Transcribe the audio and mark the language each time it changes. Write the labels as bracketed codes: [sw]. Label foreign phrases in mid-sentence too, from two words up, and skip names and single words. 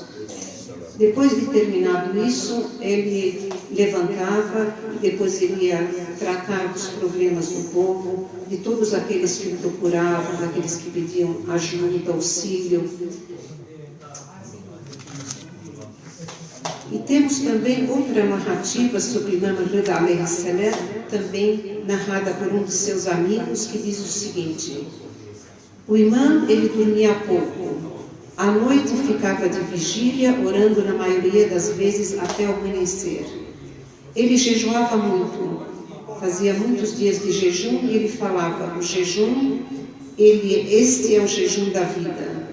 [pt] Depois de terminado isso, ele levantava e depois ele ia tratar dos problemas do povo, de todos aqueles que o procuravam, daqueles que pediam ajuda, auxílio. E temos também outra narrativa sobre o imã Rida [ar] عليه السلام, [pt] também narrada por um de seus amigos, que diz o seguinte: o imã, ele dormia pouco. À noite ficava de vigília, orando na maioria das vezes até o amanhecer. Ele jejuava muito, fazia muitos dias de jejum e ele falava: o jejum, este é o jejum da vida.